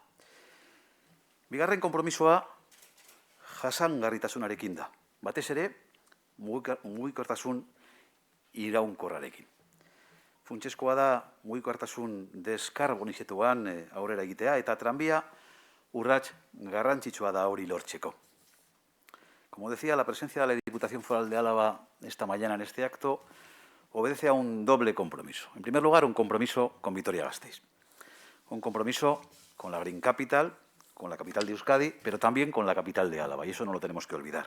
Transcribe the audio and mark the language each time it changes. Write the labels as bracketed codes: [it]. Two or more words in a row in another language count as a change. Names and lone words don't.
[eu] Bigarren konpromisoa jasangarritasunarekin da, batez ere mugikortasun iraunkorrarekin. Funtsezkoa da mugikortasun deskarbonizetuan aurrera egitea eta tranbia urrats garrantzitsua da hori lortzeko. [es] Como decía, la presencia de la Diputación Foral de Álava esta mañana en este acto obedece a un doble compromiso. En primer lugar, un compromiso con Vitoria-Gasteiz. Un compromiso con la Green Capital, con la capital de Euskadi, pero también con la capital de Álava, y eso no lo tenemos que olvidar.